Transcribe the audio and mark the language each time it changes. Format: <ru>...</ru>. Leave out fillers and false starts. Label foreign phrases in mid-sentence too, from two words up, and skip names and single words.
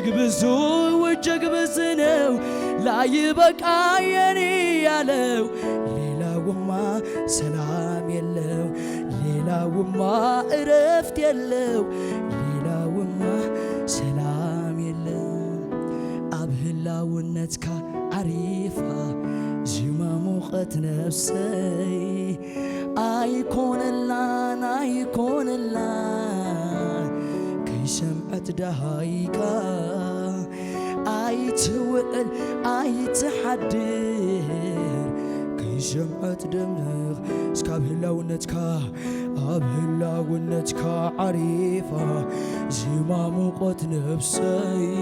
<am>ብዙ ነው ላይበቃ የኔ ያለው ሌላውማ ሰላም የለው ሌላውማ እረፍት የለው ሌላውማ ሰላም የለው</am> <ti>አብህላውነትካ ዓሪፋ ዚማ ሙቐት ነፍሰይ ኣይኮነላን ከይሰምዐት ደሃይካ ኣይትውዕል ኣይትሓድር ከይሰምዐት ደምኽ እስካብ ህላውነትካ ዓሪፋ ዚማ ሙቐት ነፍሰይ</ti>